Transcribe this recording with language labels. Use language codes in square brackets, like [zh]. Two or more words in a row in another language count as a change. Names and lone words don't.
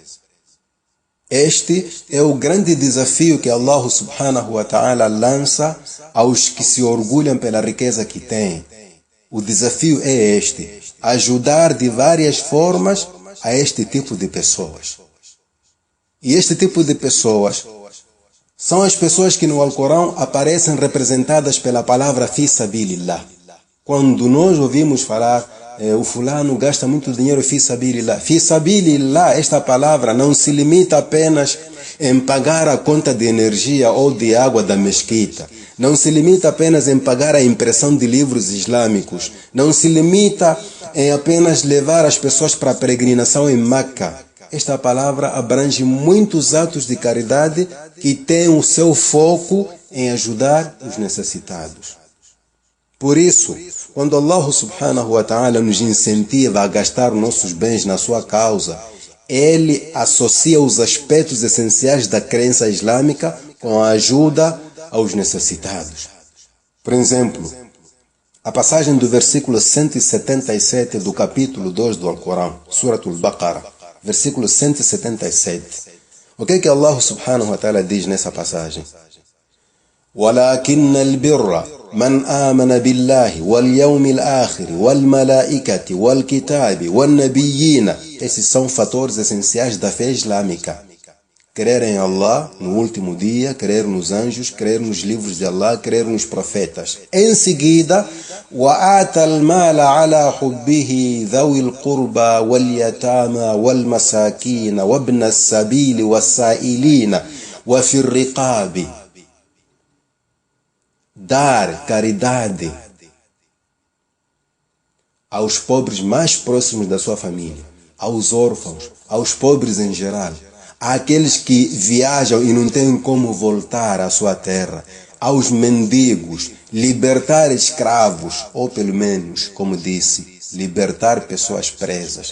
[pt] Este é o grande desafio que Allah [ar] سبحانه وتعالى [pt] lança aos que se orgulham pela riqueza que têm. O desafio é este: ajudar de várias formas a este tipo de pessoas. E este tipo de pessoas são as pessoas que no Alcorão aparecem representadas pela palavra [ar] في سبيل الله. [pt] Quando nós ouvimos falar, o fulano gasta muito dinheiro [ar] في سبيل الله. في سبيل الله, [pt] esta palavra não se limita apenas em pagar a conta de energia ou de água da mesquita. Não se limita apenas em pagar a impressão de livros islâmicos. Não se limita em apenas levar as pessoas para a peregrinação em Meca. Esta palavra abrange muitos atos de caridade que têm o seu foco em ajudar os necessitados. Por isso, quando Allah [ar] سبحانه وتعالى [pt] nos incentiva a gastar nossos bens na sua causa, Ele associa os aspectos essenciais da crença islâmica com a ajuda aos necessitados. Por exemplo, a passagem do versículo 177 do capítulo 2 do Alcorão, Suratul Baqarah, versículo 177. O que Allah [ar] سبحانه وتعالى [pt] diz nessa passagem? [ar] وَلَكِنَّ الْبِرَّ مَنْ آمَنَ بِاللَّهِ وَالْيَوْمِ الْآخِرِ وَالْمَلَائِكَةِ وَالْكِتَابِ وَالنَّبِيِّينَ. [pt] Esses são fatores essenciais da fé islâmica. Crer em Allah no último dia, crer nos anjos, crer nos livros de Allah, crer nos profetas. Em seguida, [ar] وَآتَ الْمَالَ عَلَى حُبِّهِ ذَوِي الْقُرْبَى وَالْيَتَامَى وَالْمَسَاكِينَ وَابْنَ السَّبِيلِ وَالسَّائِلِينَ وَفِي الرِّقَابِ. [pt] Dar caridade aos pobres mais próximos da sua família, aos órfãos, aos pobres em geral, àqueles que viajam e não têm como voltar à sua terra, aos mendigos, libertar escravos, ou pelo menos, como disse, libertar pessoas presas.